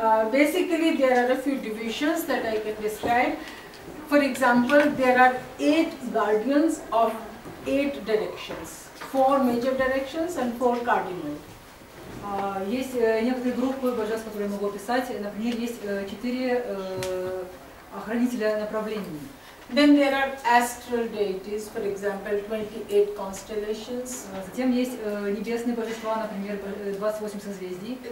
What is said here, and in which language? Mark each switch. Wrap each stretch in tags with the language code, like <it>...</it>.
<en>Basically, there are a few divisions that I can describe. For example, there are 8 guardians of 8 directions, 4 major directions and 4 cardinal.</en> <ru>Есть некоторые группы божеств, которые я могу описать. Например, есть 4 охранителя направлений.</ru> <en>Then there are astral deities, for example, 28 constellations.</en> <ru>Затем есть небесные божества, например, 28 созвездий.</ru>